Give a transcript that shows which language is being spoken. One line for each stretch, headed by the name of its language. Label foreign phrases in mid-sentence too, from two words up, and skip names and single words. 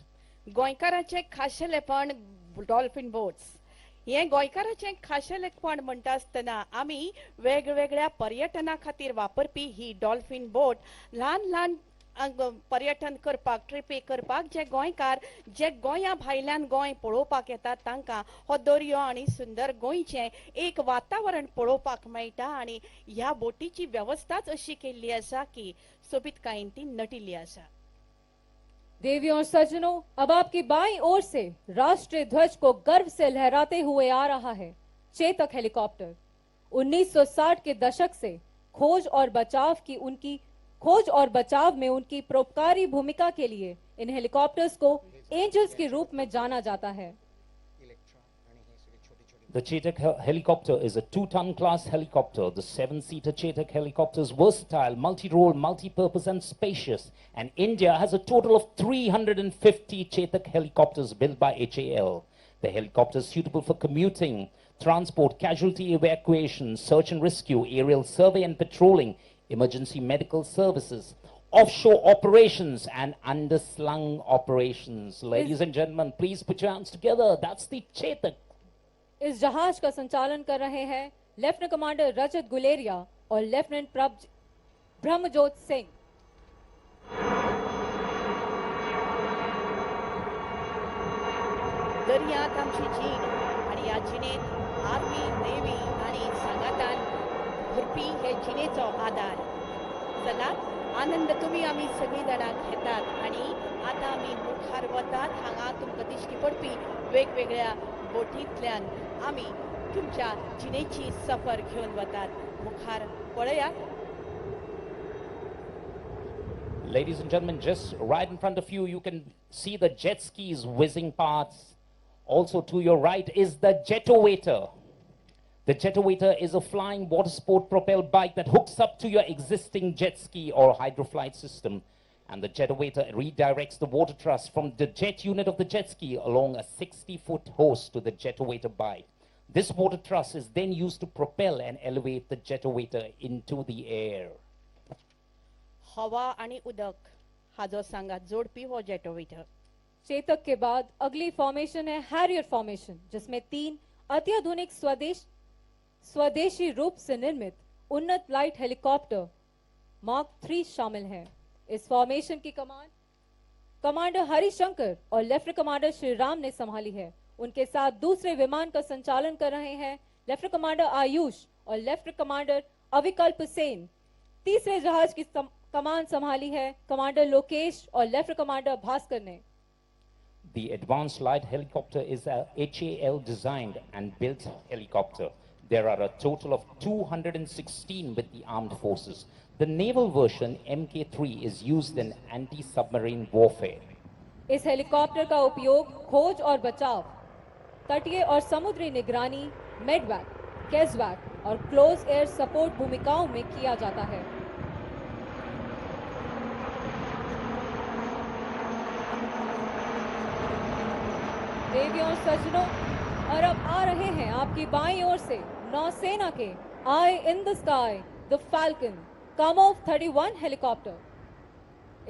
Konkani: गोंयकारांचे खाशेलेपण
English: dolphin boats
Konkani: हे गोंयकारांचे खाशेलेपण म्हणटा आसतना आमी वेगवेगळ्या पर्यटना खातीर वापरपी ही
English: dolphin boat
Konkani: ल्हान ल्हान पर्यटन करपाक ट्रिपी करपाक जे गोंयकार जे गोंया भायल्यान गोंय पळोवपाक येतात तांकां हो दर्यो आनी सुंदर गोंयचें एक वातावरण पळोवपाक मेळटा आनी ह्या बोटीची वेवस्थाच अशी केल्ली आसा की सोबीतकायेन ती नटिल्ली आसा।
Hindi: देवियों और सज्जनों, अब आपकी बाईं ओर से राष्ट्रीय ध्वज को गर्व से लहराते हुए आ रहा है चेतक हेलीकॉप्टर। 1960 के दशक से खोज और बचाव में उनकी परोपकारी भूमिका के लिए इन हेलीकॉप्टर्स को एंजल्स के रूप में जाना जाता है।
English: The Chetak helicopter is a 2-ton class helicopter. The 7-seater Chetak helicopter is versatile, multi-role, multi-purpose and spacious. And India has a total of 350 Chetak helicopters built by HAL. The helicopter is suitable for commuting, transport, casualty evacuation, search and rescue, aerial survey and patrolling, emergency medical services, offshore operations and underslung operations. Ladies and gentlemen, please put your hands together. That's the Chetak.
Hindi: इस जहाज का संचालन कर रहे हैं लेफ्टिनेंट कमांडर रजत गुलेरिया और लेफ्टिनेंट ब्रह्मजोत सिंह।
Konkani: दर्यांत आमची जीण आणि ह्या जिणेंत
English: army navy
Konkani: आणि सांगातान भरपी हे जिणेचो आधार चलात आनंद तुमी आमी सगळीं जाणां घेतात आणि आतां आमी मुखार वतात। हांगा तुमकां दिश्टी पडपी वेगवेगळ्या बोटींतल्यान आमी तुमच्या जिणेची सफर घेवन वतात। मुखार पळयात।
English: Ladies and gentlemen, just right in front of you, you can see the jet skis whizzing past. Also to your right is the Jetowator. The Jetowator is a flying water sport propelled bike that hooks up to your existing jet ski or hydroflight system. And the Jetowator redirects the water truss from the jet unit of the jet ski along a 60-foot hose to the Jetowator bike. This water truss is then used to propel and elevate the Jetowator into the air.
Konkani: हवा आणि उदक हाजो सांगात जोडपी हो जेटोवेटर।
Hindi: चेतक के बाद अगली फॉर्मेशन है हैरियर फॉर्मेशन, जिसमें 3 अत्याधुनिक स्वदेशी रूप से निर्मित उन्नत
English: Light Helicopter Mark 3
Hindi: शामिल हैं। इस फॉर्मेशन की कमान कमांडर हरिशंकर और लेफ्टिनेंट कमांडर श्रीराम ने संभाली है। उनके साथ दूसरे विमान का संचालन कर रहे हैं लेफ्टिनेंट कमांडर आयुष और लेफ्टिनेंट कमांडर अविकल्प सेन। तीसरे जहाज की कमान संभाली है कमांडर लोकेश और लेफ्टिनेंट कमांडर भास्कर ने।
English: The Advanced Light Helicopter is a HAL designed and built helicopter. There are a total of 216 with the armed forces. The naval version Mk3 is used in anti-submarine warfare.
Hindi: इस हेलीकॉप्टर का उपयोग खोज और बचाव, तटीय और समुद्री निगरानी,
English: medevac, casevac
Hindi: और
English: close air support
Hindi: भूमिकाओं में किया जाता है। देवियों और सज्जनों, और अब आ रहे हैं आपकी बाईं ओर से नौसेना के
English: eye in the sky the Falcon
Hindi: कामोव 31 हेलीकॉप्टर।